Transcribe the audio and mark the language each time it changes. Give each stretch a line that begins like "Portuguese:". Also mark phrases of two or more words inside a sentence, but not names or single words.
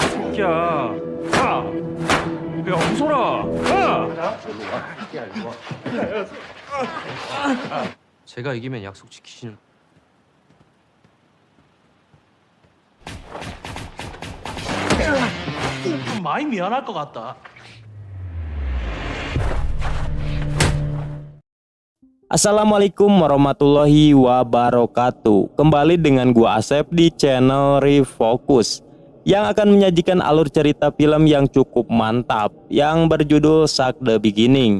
Korean: 새끼야. 야, 야, 웃어라. 제가 이기면 약속 지키시는. 좀 많이 미안할 것 같다.
Arabic: السلام عليكم ورحمة الله وبركاته.
Indonesian: Kembali dengan gua Asep di channel Refocus yang akan menyajikan alur cerita film yang cukup mantap yang berjudul Shark the Beginning.